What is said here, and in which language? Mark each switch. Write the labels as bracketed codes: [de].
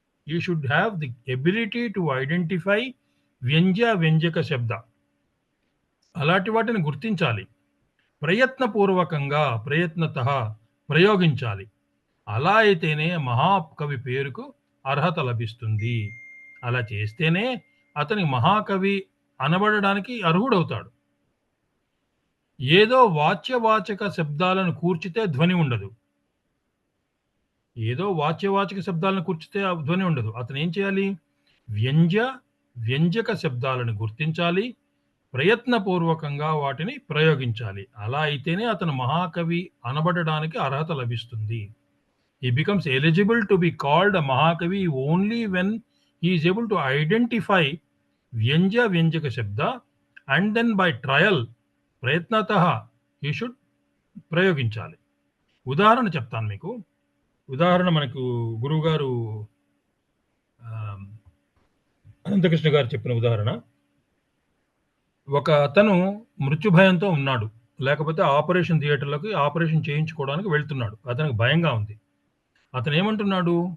[en] You should have the ability to identify వ్యంజక శబ్ద. [te] అలాంటి వాటిని గుర్తించాలి. ప్రయత్నపూర్వకంగా ప్రయత్నతః ప్రయోగించాలి. అలా అయితేనే మహాకవి పేరుకు అర్హత లభిస్తుంది. అలా చేస్తేనే అతని మహాకవి అనబడడానికి అర్హుడవుతాడు. ఏదో వాచ్యవాచక శబ్దాలను కూర్చితే ధ్వని ఉండదు. ఏదో వాచ్యవాచక శబ్దాలను కూర్చితే ఆ ధ్వని ఉండదు. అతను ఏం చేయాలి? వ్యంజక శబ్దాలను గుర్తించాలి. ప్రయత్నపూర్వకంగా వాటిని ప్రయోగించాలి. అలా అయితేనే అతను మహాకవి అనబడడానికి అర్హత లభిస్తుంది. [en] He becomes eligible to be called a Mahakavi only when he is able to identify వ్యంజక శబ్ద and then by trial ప్రయత్నతః he should [te] ప్రయోగించాలి. ఉదాహరణ చెప్తాను మీకు. ఉదాహరణ మనకు గురువుగారు అనంతకృష్ణ గారు చెప్పిన ఉదాహరణ. ఒక అతను మృత్యుభయంతో ఉన్నాడు. లేకపోతే ఆపరేషన్ థియేటర్‌లోకి ఆపరేషన్ చేయించుకోవడానికి వెళ్తున్నాడు. అతనికి భయంగా ఉంది. అతను ఏమంటున్నాడు?